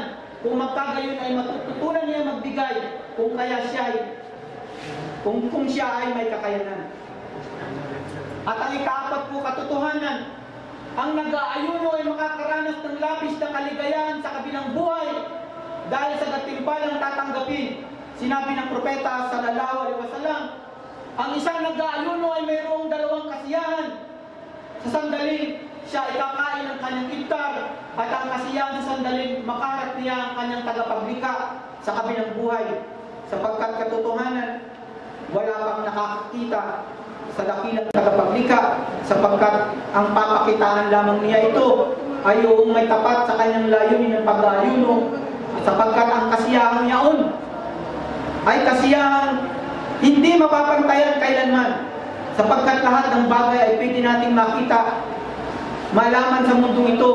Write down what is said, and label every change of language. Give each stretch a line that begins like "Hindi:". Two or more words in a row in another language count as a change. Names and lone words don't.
Filipino: Kung magkagayon ay matututunan niya magbigay kung siya ay may kakayanan. At ang ikaapat po, katotohanan, ang nag-aayuno ay makakaranas ng labis na kaligayahan sa kabilang buhay dahil sa gatimpalang tatanggapin. Sinabi ng propeta
Arabic: صلى الله عليه وسلم,
Filipino: ang isang nag-aayuno ay mayroong dalawang kasiyahan. Sa sandaling siya ay kakain ng kanyang iftar, at ang kasiyahan sa sandaling makaharap niya ang kanyang tagapaglikha sa kabilang buhay. Sapagkat katotohanan, wala pang nakakakita sa dakilang tagapaglikha, sapagkat ang papakitaan lamang niya ito ay yung may tapat sa kanyang layunin ng pag-aayuno, sapagkat ang kasiyahan niyaon ay kasiyahan hindi mapapantayan kailanman, sapagkat lahat ng bagay ay pwede nating makita, malaman sa mundong ito.